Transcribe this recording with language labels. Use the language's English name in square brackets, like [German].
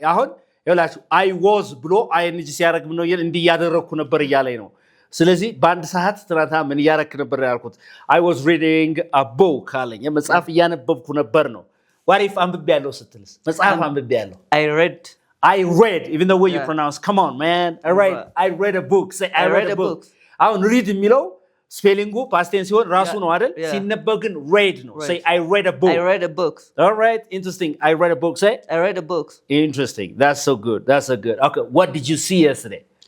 [Amharic] አሁን ይኸውላችሁ I was ብሎ ING ሲያደርግ ምን ነው እንዲህ እያደረኩ ነበር እያለኝ ነው። ስለዚህ በአንድ ሰዓት ትናንትና ምን እያደረክ ነበር ያልኩት [English] I was reading a book [Amharic] አለኝ። መጽሐፍ እያነበብኩ ነበር ነው። [English] What if [Amharic] አንብቤያለሁ ስትልስ? መጽሐፍ አንብቤያለሁ። [English] I read, even the way you pronounce. Come on, man. I read a book. Say I read a book. [Amharic] አሁን read የሚለው ስፔሊንጉ ፓስት ቴንስ ሲሆን ራሱ ነው አይደል? ሲነበብ ግን [English] read ነው። Say I read a book. I read a book. All right, interesting. I read a book. Say I read a book. Interesting. That's so good. That's so good. Okay, what did you see yesterday?